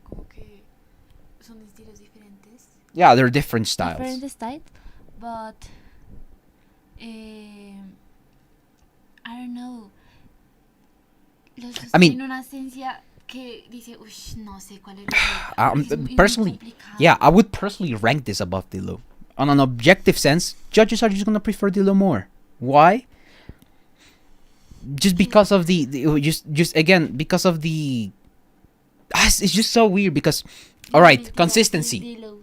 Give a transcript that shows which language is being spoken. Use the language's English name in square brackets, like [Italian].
[Spanish] Como que son estilos diferentes. [English] Yeah, they're different styles. Different styles, but I don't know. [Spanish] Los dos tienen una esencia que dice, uy, no sé cuál es. [English] Personally, yeah, I would personally rank this above Dilo. On an objective sense, judges are just gonna prefer Dilo more. Why? Just because of the just again because of the. It's just so weird because, all right, consistency.